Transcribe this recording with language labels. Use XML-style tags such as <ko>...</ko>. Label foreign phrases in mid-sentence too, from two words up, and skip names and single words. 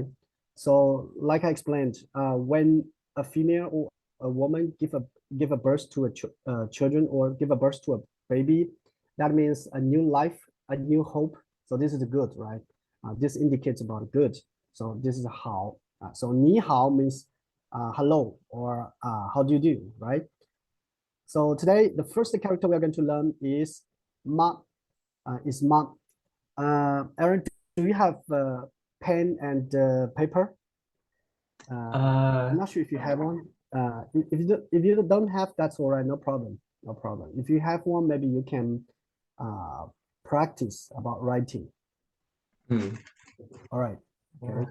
<en>So like I explained, when a female or a woman give a birth to a children or give a birth to a baby, that means a new life, a new hope. So this is good, right? This indicates about good. So this is how. So 你好 means hello or how do you do, right? So today the first character we are going to learn is ma. Ma. Aaron, do you have pen and paper? I'm not sure if you have one. If you don't have, that's all right. No problem. No problem. If you have one, maybe you can practice about writing. All right. Okay.</en>